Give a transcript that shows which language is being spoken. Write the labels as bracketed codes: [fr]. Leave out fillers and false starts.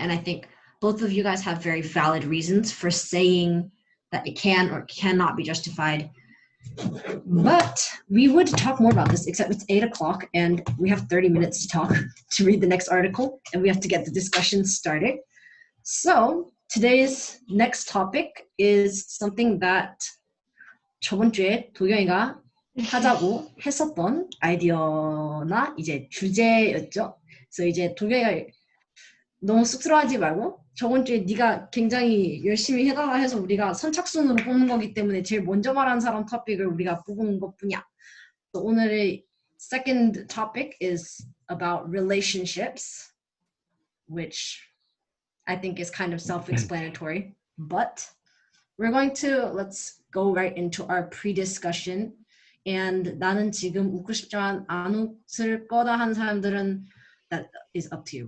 [en] And I think both of you guys have very valid reasons for saying that it can or cannot be justified. But we would talk more about this, except it's 8 o'clock and we have 30 minutes to talk to read the next article, and we have to get the discussion started. So today's next topic is something that [ko] 저번 주에 도경이가 하자고 했었던 아이디어나 이제 주제였죠. 그래서 이제 도경이가 너무 쑥스러워하지 말고 저번 주에 네가 굉장히 열심히 해달라 해서 우리가 선착순으로 뽑는 거기 때문에 제일 먼저 말하는 사람 토픽을 우리가 뽑은 것뿐이야. [en] So [ko] 오늘의 [en] second topic is about relationships, which I think is kind of self-explanatory, but we're going to, let's go right into our pre-discussion. [ko] And 나는 지금 웃고 싶지만 안 웃을 거다 하는 사람들은 [en] that is up to you.